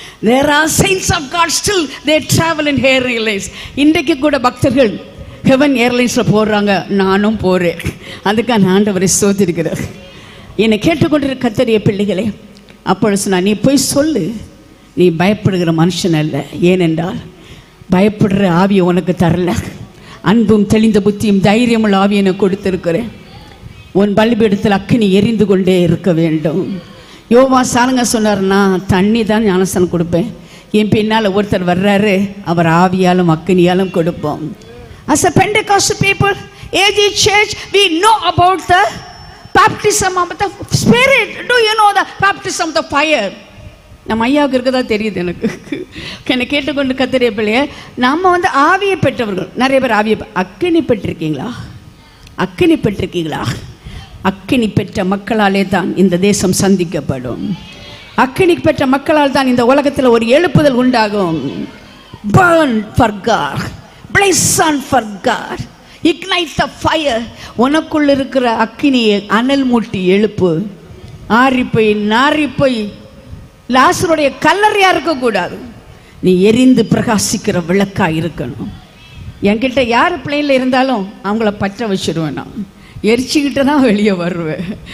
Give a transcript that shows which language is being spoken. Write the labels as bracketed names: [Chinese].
[English] There are saints of God still they travel in airlines. [Tamil] இன்றைக்கு கூட பக்தர்கள் heaven ஏர்லைன்ஸில் போடுறாங்க, நானும் போகிறேன். அதுக்காக ஆண்டவரை ஸ்தோத்திரிக்கிறார். என்னை கேட்டுக்கொண்டிருக்க கர்த்தருடைய பிள்ளைகளே, அப்பொழுது நான், நீ போய் சொல்லு, நீ பயப்படுகிற மனுஷன் அல்ல. ஏனென்றால் பயப்படுற ஆவியை உனக்கு தரல, அன்பும் தெளிந்த புத்தியும் தைரியமுள்ள ஆவியை எனக்கு கொடுத்திருக்கிறேன். உன் பலிபீடத்தில் அக்கினி எரிந்து கொண்டே இருக்க வேண்டும். யோவா சாருங்க சொன்னார்னா, தண்ணி தான் ஞானஸ்தானம் கொடுப்பேன், என் பின்னால் ஒருத்தர் வர்றாரு, அவர் ஆவியாலும் அக்கினியாலும் கொடுப்போம். [English] As a Pentecostal people, AG Church, we know about the baptism of the Spirit. Do you know the baptism of the fire? [Tamil] நம்ம ஐயாவுக்கு இருக்கதா தெரியுது எனக்கு. என்னை கேட்டுக்கொண்டு கர்த்தருடைய பிள்ளையே, நம்ம ஆவியை பெற்றவர்கள். நிறைய பேர் ஆவியை அக்கினி பெற்றிருக்கீங்களா? அக்கினி பெற்றிருக்கீங்களா? அக்கினி பெற்ற மக்களாலே தான் இந்த தேசம் சந்திக்கப்படும். அக்கினி பெற்ற மக்களால் தான் இந்த உலகத்தில் ஒரு எழுப்புதல் உண்டாகும். [English] Burn for God, blaze on for God, ignite the fire. [Tamil] உனக்குள்ள இருக்கிற அக்கினியை அனல் மூட்டி எழுப்பு. ஆறிப்போய் நாரிப்போய் லாசருடைய கல்லறையா இருக்கக்கூடாது. நீ எரிந்து பிரகாசிக்கிற விளக்கா இருக்கணும். என்கிட்ட யார் பிள்ளையில் இருந்தாலும் அவங்கள பற்ற வச்சுருவேன். நான் எரிச்சிக்கிட்டு தான் வெளியே வருவேன்.